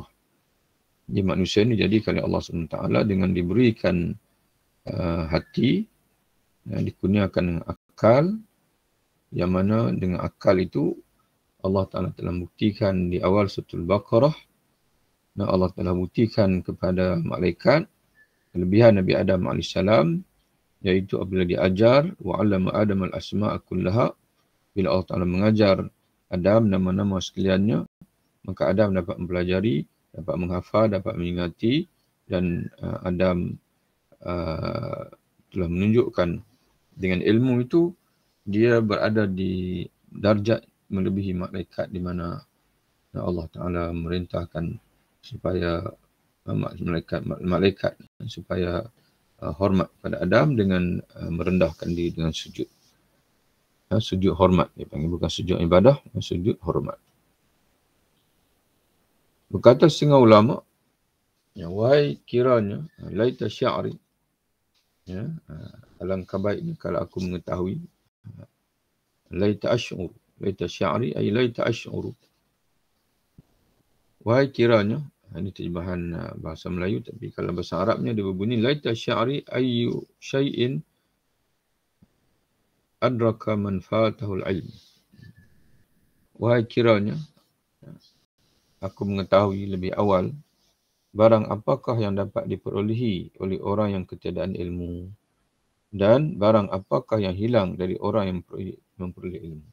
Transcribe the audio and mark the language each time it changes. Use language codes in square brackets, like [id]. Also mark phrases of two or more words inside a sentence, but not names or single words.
[ms] Jadi manusia ini dijadikan oleh Allah SWT dengan diberikan hati, dikurniakan akal, yang mana dengan akal itu Allah Ta'ala telah buktikan di awal surah Al-Baqarah, dan Allah telah buktikan kepada malaikat kelebihan Nabi Adam AS, iaitu apabila [ar] diajar وعلّم آدم الأسماء كلها, [ms] bila Allah Ta'ala mengajar Adam nama-nama sekaliannya, maka Adam dapat mempelajari, dapat menghafal, dapat mengingati, dan Adam telah menunjukkan dengan ilmu itu dia berada di darjat melebihi malaikat, di mana Allah Ta'ala merintahkan supaya malaikat supaya hormat pada Adam dengan merendahkan diri dengan sujud. Sujud hormat dia panggil, bukan sujud ibadah, sujud hormat. Berkata setengah ulama, wahai kiranya [ar] ليت شعري, [ms] alangkah baiknya kalau aku mengetahui, [ar] ليت أشعر، ليت شعري أي ليت أشعر, [ms] wahai kiranya. Ini terjemahan bahasa Melayu, tapi kalau bahasa Arabnya dia berbunyi [ar] ليت شعري أي شيء أدرك من فاته العلم. [ms] Wahai kiranya aku mengetahui lebih awal barang apakah yang dapat diperolehi oleh orang yang ketiadaan ilmu, dan barang apakah yang hilang dari orang yang memperoleh ilmu.